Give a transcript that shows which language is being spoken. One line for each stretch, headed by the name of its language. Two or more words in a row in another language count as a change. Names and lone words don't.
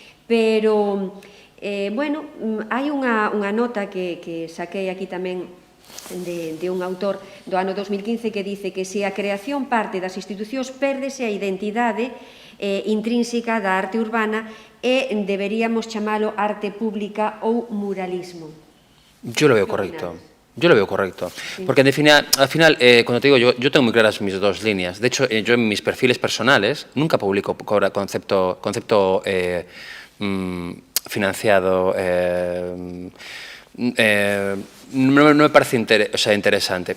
Galician: Pero, bueno, hai unha nota que saquei aquí tamén de un autor do ano 2015 que dice que se a creación parte das institucións pérdese a identidade intrínseca da arte urbana e deberíamos chamalo arte pública ou muralismo.
Spanish: Yo lo veo correcto. Yo lo veo correcto, porque al final, cuando te digo, yo tengo muy claras mis dos líneas. De hecho, yo en mis perfiles personales nunca publico concepto financiado, no me parece interesante.